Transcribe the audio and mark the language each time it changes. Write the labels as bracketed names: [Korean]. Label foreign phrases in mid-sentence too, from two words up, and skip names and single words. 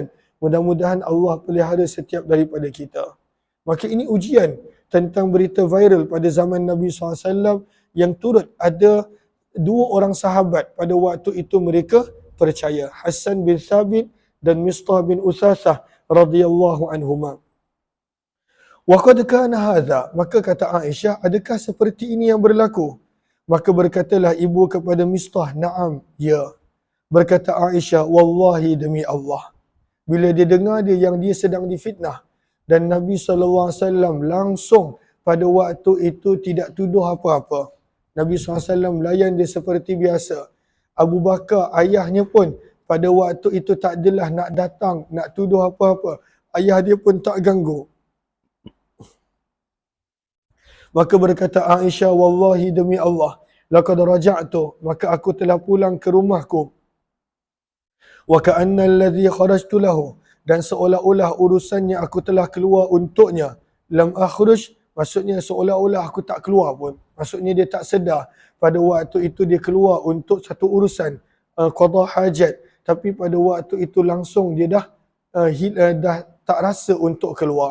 [Malay] Mudah-mudahan Allah pelihara setiap daripada kita. Maka ini ujian tentang berita viral pada zaman Nabi SAW yang turut ada dua orang sahabat pada waktu itu mereka percaya. Hassan bin Thabit dan Mistah bin Uthathah [Arabic] radhiyallahu anhuma. Wa qad kana hadha, [Malay] maka kata Aisyah, adakah seperti ini yang berlaku? Maka berkatalah ibu kepada Mistah, na'am, ya. Berkata Aisyah, wallahi demi Allah. Bila dia dengar yang dia sedang difitnah, dan Nabi SAW langsung pada waktu itu tidak tuduh apa-apa. Nabi SAW layan dia seperti biasa. Abu Bakar, ayahnya pun pada waktu itu tak adalah nak datang, nak tuduh apa-apa. Ayah dia pun tak ganggu. Maka berkata Aisyah, [Arabic] wallahi [Malay] demi Allah, [Arabic] laqad raja'tu, [Malay] maka aku telah pulang ke rumahku. [Arabic] Wa ka'anna alladhi kharajtu lahu, [Malay] dan seolah-olah urusannya aku telah keluar untuknya. [Arabic] Lam akhruj, [Malay] maksudnya seolah-olah aku tak keluar pun. Maksudnya dia tak sedar pada waktu itu dia keluar untuk satu urusan qada hajat, tapi pada waktu itu langsung dia dah tak rasa untuk keluar.